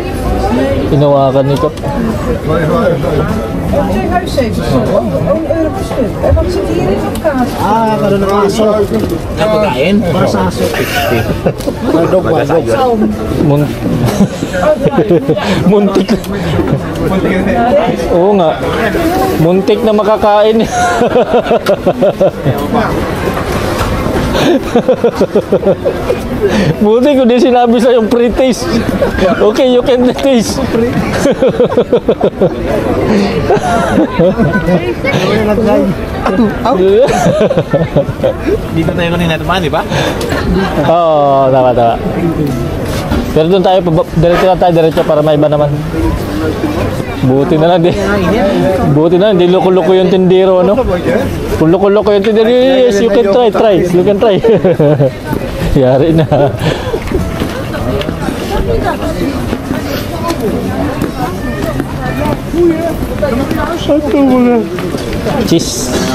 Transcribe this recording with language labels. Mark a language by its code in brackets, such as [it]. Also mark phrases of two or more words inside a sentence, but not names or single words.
[tl] Inawakan ni Kap. [nl] Twee huiszetels. €1 per stuk. En wat zit hierin op kaart? [tl] Ah, karon ng aso. Napakain? Para sa aso. Muntik. Oo nga. Muntik na makakain. Buti ko din sinabi sa yung pre-taste. [en] Okay, you can taste. [tl] Dito tayo kanina tumaan, di ba? Oo, tama. Pero doon tayo, diretso para may iba naman. Buti na lang, hindi loko-loko yung tindero, no? Kung loko-loko yung tindero, [en] yes, you can try. You can try. [tl] Yari na. Ito mga cheese.